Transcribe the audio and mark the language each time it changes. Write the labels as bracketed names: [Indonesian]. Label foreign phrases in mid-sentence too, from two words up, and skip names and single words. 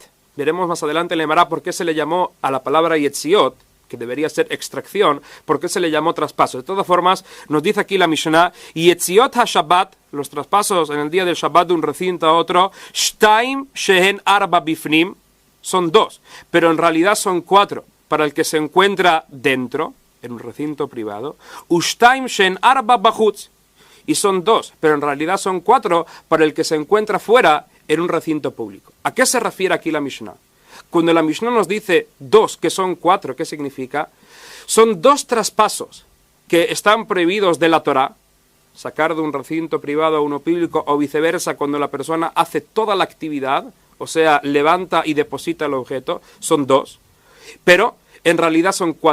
[Spanish] Veremos más adelante en la Gemara por qué se le llamó a la palabra Yetziot, que debería ser extracción, por qué se le llamó traspaso. De todas formas, nos dice aquí la Mishnah: [Hebrew] יציאות השבת, [Spanish] los traspasos en el día del Shabbat de un recinto a otro, [Hebrew] שתים שהן ארבע בפנים, [Spanish] son dos, pero en realidad son cuatro para el que se encuentra dentro, en un recinto privado, [Hebrew] ושתים שהן ארבע בחוץ, [Spanish] y son dos, pero en realidad son cuatro para el que se encuentra fuera en un recinto público. ¿A qué se refiere aquí la Mishnah? Cuando la Mishnah nos dice dos, que son cuatro, ¿qué significa? Son dos traspasos que están prohibidos de la Torá, sacar de un recinto privado a uno público o viceversa cuando la persona hace toda la actividad, o sea, levanta y deposita el objeto, son dos, pero en realidad son cuatro.